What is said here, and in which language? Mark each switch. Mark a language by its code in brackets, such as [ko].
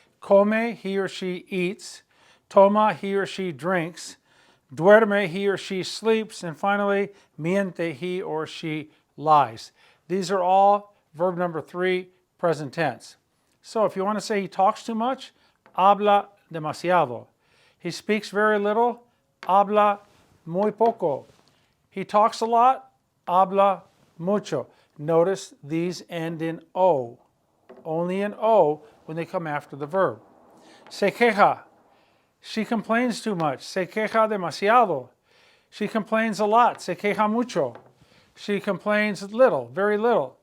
[en] Come, he or she eats. Toma, he or she drinks. Duerme, he or she sleeps. And finally, miente, he or she lies. These are all verb number 3, present tense. So if you want to say he talks too much, [es] habla demasiado. [en] He speaks very little, [es] habla muy poco. [en] He talks a lot, [es] habla mucho. [en] Notice these end in O. Only in O when they come after the verb. [es] Se queja. [en] She complains too much. [es] Se queja demasiado. [en] She complains a lot. [es] Se queja mucho. [en] She complains little, very little.